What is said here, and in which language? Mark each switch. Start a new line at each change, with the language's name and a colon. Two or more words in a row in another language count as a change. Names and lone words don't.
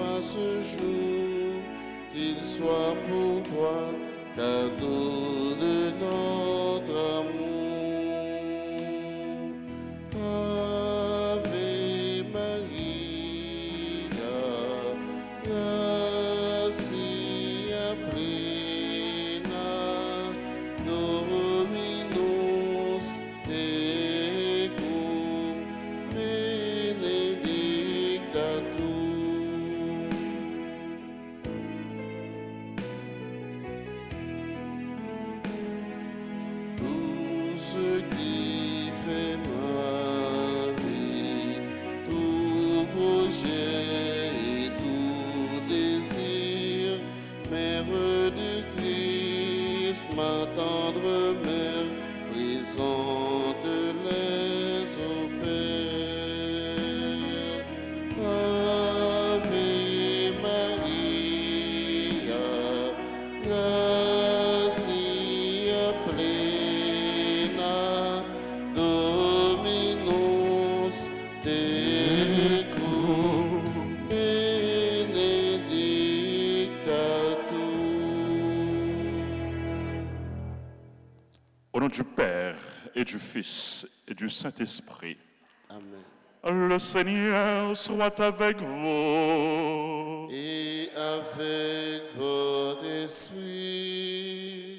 French: ce jour, qu'il soit pour toi cadeau de notre amour.
Latin: Ave Maria, gratia plena, Dominus tecum, benedicta tu.
French: Tout ce qui fait ma vie, tout projet et tout désir, Mère de Christ, ma tendre mère, présente-les au Père.
Latin: Ave Maria, gratia plena, Dominus tecum, benedicta tu.
French: Au nom du Père et du Fils et du Saint-Esprit, Amen. le Seigneur soit avec vous. Et avec votre esprit,